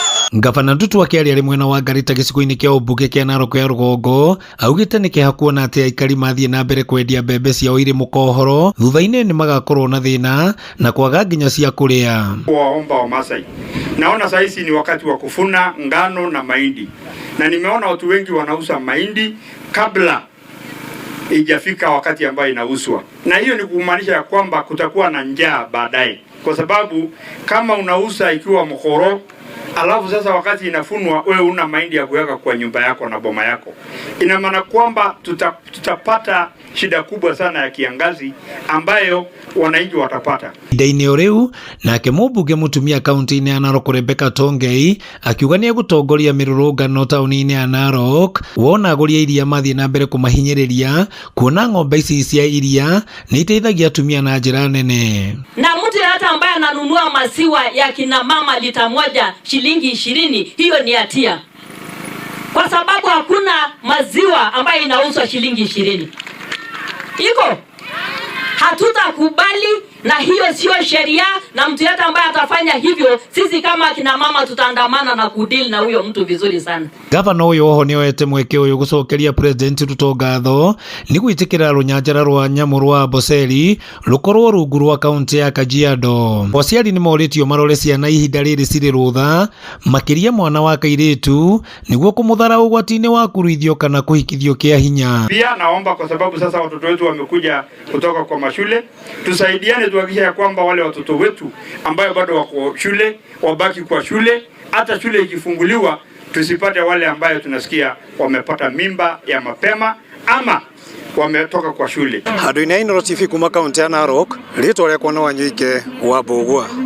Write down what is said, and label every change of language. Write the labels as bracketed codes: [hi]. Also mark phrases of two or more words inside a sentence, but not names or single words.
[ki] Gavana Ndutu akiaria ari mwena wa Garita gicigo-ini kia ũmbunge kia Narok ya Rũgongo augite nĩ kĩeha kuona atĩ aikari mathiĩ na mbere kwendia mbembe ciao irĩ mũkohoro thutha-inĩ nĩ magakorwo na thĩna na kwaga nginya cia kũrĩa. [sw] Waomba Wamasai, naona saa hizi ni wakati wa kufuna ngano na mahindi, na nimeona watu wengi wanauza mahindi kabla ijafika wakati ambayo inauzwa, na hiyo ni kumaanisha ya kwamba kutakuwa na njaa baadaye, kwa sababu kama unauza ikiwa mkoro alafu sasa wakati inafunwa wewe una mahindi ya kuweka kwa nyumba yako na boma yako, ina maana kwamba tutapata shida kubwa sana ya kiangazi ambayo wananchi watapata. [ki] Ihinda-inĩ o rĩu nake mũmbunge mũtumia kaunti-inĩ ya Narok Rebecca Tongei akiuga nĩ egũtongoria mĩrũrũngano taũni-inĩ ya Narok wona agũri a iria mathiĩ na mbere kũmahinyĩrĩria kuona ng'ombe ici cia iria nĩ iteithagia atumia na njĩra nene. [sw] Na mtu hata ambaye ananunua maziwa ya kina mama lita moja shilingi 20, hiyo ni hatia, kwa sababu hakuna maziwa ambayo inauzwa shilingi 20. Iko hatutakubali, na hiyo sio sheria, na mtu yote ambaye atafanya hivyo sisi kama kina mama tutaandamana na kudili na huyo mtu vizuri sana. [ki] Gavana uyu oho ni oete mweke uyu gucokeria president Ruto ngatho ni gwitikira runyanjara rwa nyamu rwa Amboseli rukorwo rungu rwa kaunti ya Kajiado. Aciari ni moritio marore ciana ihinda riri ciri rutha makiria mwana wa kairitu niguo kumuthara ugwati-ini wa kuruithio kana kuhikithio kia hinya. [sw] Pia naomba kwa sababu sasa watoto wetu wamekuja kutoka kwa mashule, tusaidiane tuhakikishe ya kwamba wale watoto wetu ambayo bado wako shule wabaki kwa shule, hata shule ikifunguliwa tusipate wale ambayo tunasikia wamepata mimba ya mapema ama wametoka kwa shule. [ki] Handũ-inĩ ya Inooro TV kuma kaunti ya Narok, rĩtwa rĩakwa no Wanyoike wa Mbũgua.